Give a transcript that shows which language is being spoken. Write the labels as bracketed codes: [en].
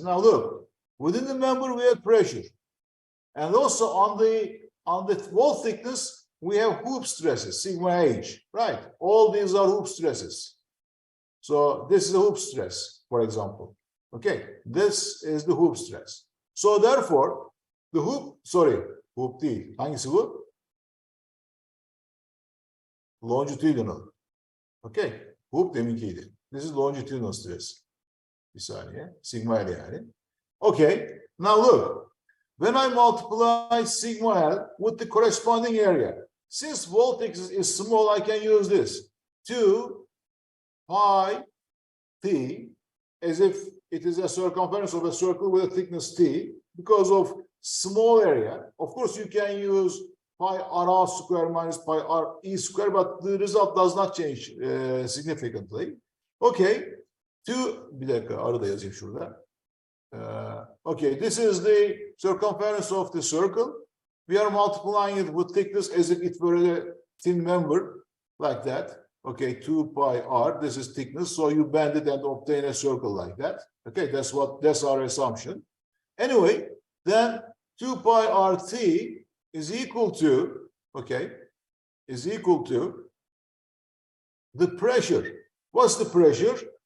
[en] Now look, within the member we have pressure. And also on the wall thickness, we have hoop stresses, sigma h, right? All these are hoop stresses. So this is a hoop stress, for example. Okay, this is the hoop stress. So therefore, the hoop [tr] değil. Hangisi bu? [en] Longitudinal. Okay, hoop [tr] deminkiydi. [en] This is longitudinal stress. [tr] Bir saniye, [en] sigma L [tr] yani. [en] Okay, now look. When I multiply sigma L with the corresponding area, since wall thickness is small, I can use this. 2 pi t, as if it is a circumference of a circle with a thickness t, because of small area. Of course, you can use pi r square minus pi r e square, but the result does not change significantly. [tr] Okay, bir dakika, arı da yazayım şurada. [en] Okay, this is the circumference of the circle. We are multiplying it with thickness as if it were a thin member, like that. Okay, 2 pi r, this is thickness, so you bend it and obtain a circle like that. Okay, that's our assumption. Anyway, then 2 pi rt is equal to, okay, is equal to the pressure. What's the pressure?